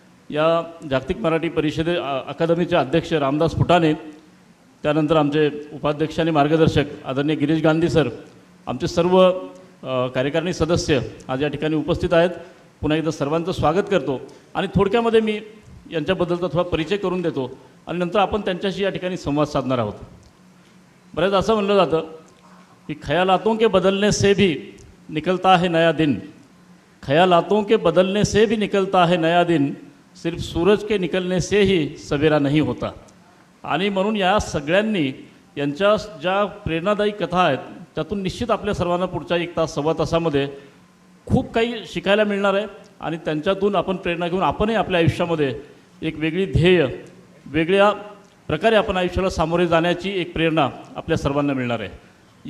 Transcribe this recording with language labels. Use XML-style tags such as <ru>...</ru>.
<mr>या जागतिक मराठी अकादमीचे अध्यक्ष रामदास फुटाणे, त्यानंतर आमचे उपाध्यक्ष आणि मार्गदर्शक आदरणीय गिरीश गांधी सर, आमचे सर्व कार्यकारिणी सदस्य आज या ठिकाणी उपस्थित आहेत. पुन्हा एकदा सर्वांचं स्वागत करतो आणि थोडक्यामध्ये मी यांच्याबद्दलचा थोडा परिचय करून देतो आणि नंतर आपण त्यांच्याशी या ठिकाणी संवाद साधणार आहोत. बऱ्याच असं म्हणलं जातं कि</mr> <hi>ख्यालातों के बदलने से भी निकलता है नया दिन, ख्यालातों के बदलने से भी निकलता है नया दिन, सिर्फ सूरज के निकलने से ही सवेरा नहीं होता.</hi> <mr>आणि म्हणून या सगळ्यांनी यांच्या ज्या प्रेरणादायी कथा आहेत त्यातून निश्चित आपल्या सर्वांना पुढच्या 1 तास सव्वा तासामध्ये खूप काही शिकायला मिळणार आहे. आणि त्यांच्यातून आपण प्रेरणा घेऊन आपणही आपल्या आयुष्यामध्ये एक वेगळी ध्येय, वेगळ्या प्रकारे आपण आयुष्याला सामोरे जाण्याची एक प्रेरणा आपल्या सर्वांना मिळणार आहे.</mr>